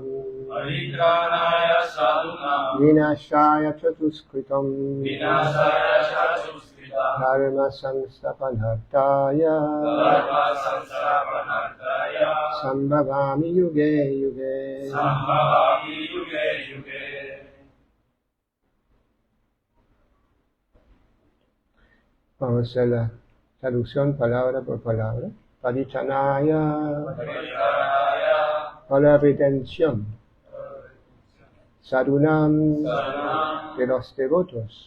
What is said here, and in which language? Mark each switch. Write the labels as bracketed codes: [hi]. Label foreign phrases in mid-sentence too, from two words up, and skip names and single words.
[sa] Paritranaya Sadhunam. Vinashaya Chatuskritam. Vinashaya Chatuskritam. Dharma Samstapanartaya. Dharma Samstapanartaya. Sambhavami Yuge Yuge. Sambhavami Yuge Yuge. [es] Vamos a hacer la traducción palabra por palabra. Paritranaya. Para la redención. Sadhunam. De los devotos.